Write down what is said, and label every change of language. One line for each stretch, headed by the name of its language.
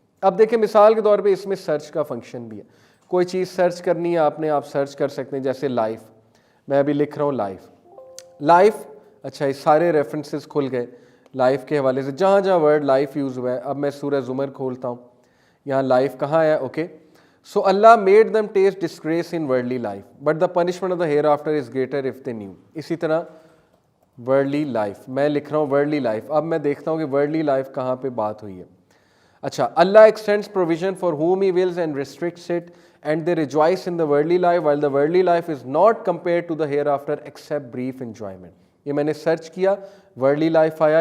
Urdu: اب دیکھیں مثال کے طور پہ اس میں سرچ کا فنکشن بھی ہے. کوئی چیز سرچ کرنی ہے آپ نے، آپ سرچ کر سکتے ہیں. جیسے لائف، میں ابھی لکھ رہا ہوں لائف. اچھا، یہ سارے ریفرنسز کھل گئے لائف کے حوالے سے، جہاں جہاں ورڈ لائف یوز ہوا ہے. اب میں سورہ زمر کھولتا ہوں، یہاں لائف کہاں ہے؟ Okay.
English: So Allah made them taste disgrace in worldly life, but the punishment of the hereafter is greater if they knew.
Urdu: اسی طرح worldly life، میں لکھ رہا ہوں worldly life. اب میں دیکھتا ہوں کہ worldly life کہاں پہ بات ہوئی ہے.
English: اچھا، Allah extends provision for whom He wills and restricts it, and they rejoice in the worldly life, while the worldly life is not compared to the hereafter except brief enjoyment.
Urdu: یہ میں نے search کیا، worldly life آیا.